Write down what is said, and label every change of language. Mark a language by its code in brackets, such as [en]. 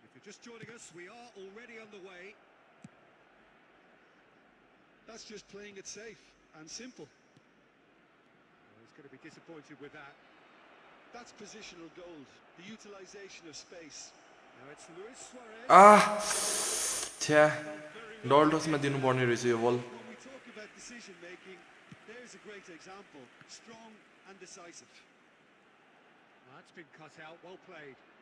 [en] Just joining us, we are already underway. That's just playing it safe and simple. He's going to be disappointed with that. That's positional gold, the utilization of space. Now it's Luis Suarez. [ne] छ्या डल्टसमा दिनु पर्ने रहेछ यो बल. [en] When we talk about decision making, there's a great example, strong and decisive. That's been cut out, well played.